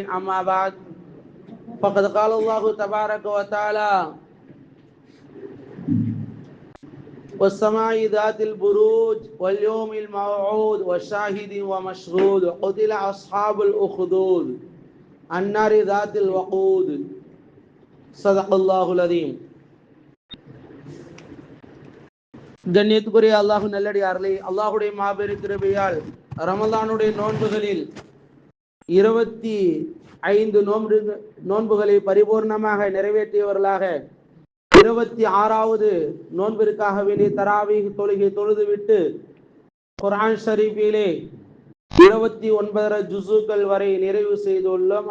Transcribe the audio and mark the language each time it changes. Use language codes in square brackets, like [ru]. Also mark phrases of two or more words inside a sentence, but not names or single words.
[ar] أما بعد، فقد قال الله تبارك وتعالى: والسماء ذات البروج واليوم الموعود والشاهد ومشهود قتل أصحاب الأخدود النار ذات الوقود. صدق الله العظيم. [ta] கண்ணியத்துக்குரிய அல்லாஹு நல்லடியார்களே, அல்லாஹுடைய மாபெரும் கிருபையால் ரமலானுடைய நோன்புகளில் 25 நோன்புகளை பரிபூர்ணமாக நிறைவேற்றியவர்களாக 26வது நோன்பிற்காக வேண்டிய தராவீஹ் தொழுகை தொழுதுவிட்டு குர்ஆன் ஷரீஃபிலே 29 ஜுஸுக்கள் வரை நிறைவு செய்துள்ளோம்.